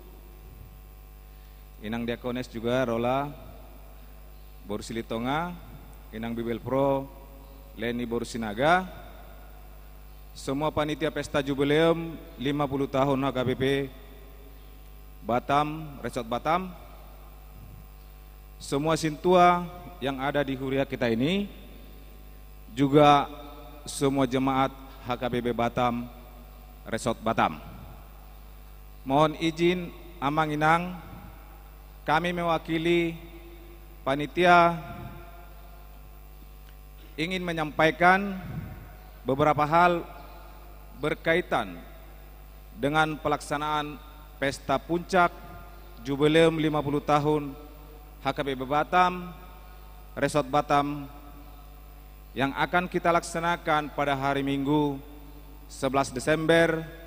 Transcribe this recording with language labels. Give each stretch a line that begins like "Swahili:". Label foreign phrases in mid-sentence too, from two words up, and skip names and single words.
Indonesian: Inang Diakones juga Rola Borsilitonga, Inang Bibel Pro Leni Borsinaga, semua panitia pesta jubileum 50 tahun HKBP Batam, Resort Batam, semua sintua yang ada di Huria kita ini, juga semua jemaat HKBP Batam, Resort Batam. Mohon izin
Batak Toba: Amang Inang,
Indonesian: kami mewakili panitia ingin menyampaikan beberapa hal berkaitan dengan pelaksanaan pesta puncak jubileum 50 tahun HKBP Batam, Resort Batam yang akan kita laksanakan pada hari Minggu 11 Desember